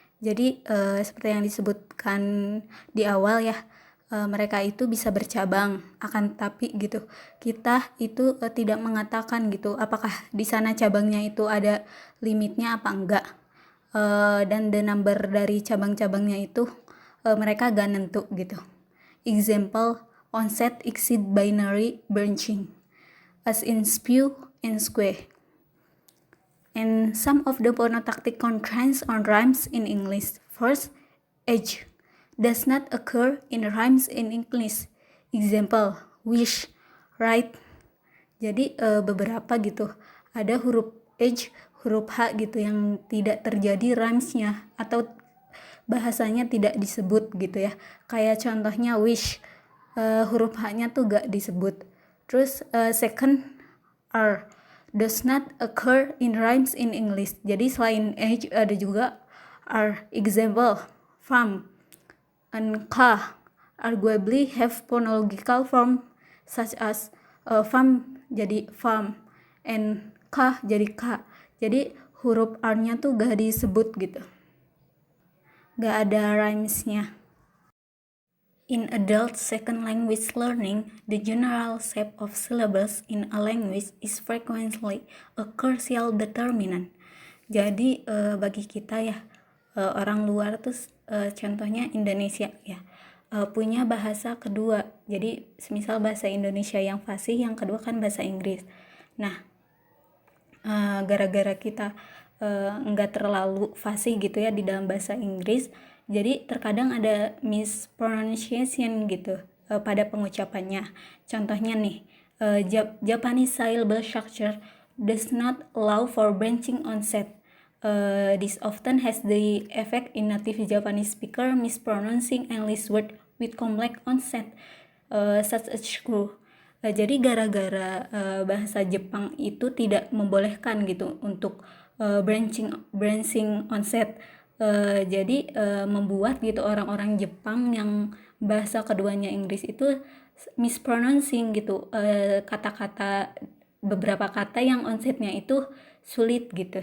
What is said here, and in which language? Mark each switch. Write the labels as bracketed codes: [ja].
[id] Jadi seperti yang disebutkan di awal ya, mereka itu bisa bercabang, akan tapi gitu kita itu tidak mengatakan gitu apakah di sana cabangnya itu ada limitnya apa enggak, dan [en] the number [id] dari cabang-cabangnya itu mereka gak nentu gitu. [en] Example, onset exceed binary branching as in spew and square. And some of the phonotactic constraints on rhymes in English. First, age does not occur in rhymes in English. Example, wish, write. [id] Jadi beberapa gitu. Ada huruf H, huruf H gitu yang tidak terjadi rhymesnya atau bahasanya tidak disebut gitu ya. Kayak contohnya wish, huruf H-nya tuh gak disebut. [en] Terus second, R does not occur in rhymes in English. [id] Jadi selain H ada juga R. [en] Example, farm and ka arguably have phonological form such as farm jadi farm and ka jadi ka. [id] Jadi huruf R-nya tuh gak disebut gitu. Gak ada rhymesnya. [en] In adult second language learning, the general shape of syllables in a language is frequently a crucial determinant. [id] Jadi bagi kita ya, orang luar tuh contohnya Indonesia ya, punya bahasa kedua. Jadi semisal bahasa Indonesia yang fasih, yang kedua kan bahasa Inggris. Nah, gara-gara kita nggak terlalu fasih gitu ya di dalam bahasa Inggris, jadi terkadang ada mispronunciation gitu pada pengucapannya. Contohnya nih, [en] Japanese syllable structure does not allow for branching onset. This often has the effect in native Japanese speaker mispronouncing English word with complex onset, such as screw. [id] Jadi gara-gara bahasa Jepang itu tidak membolehkan gitu untuk branching onset. Jadi membuat gitu orang-orang Jepang yang bahasa keduanya Inggris itu mispronouncing gitu, kata-kata beberapa kata yang onsetnya itu sulit gitu.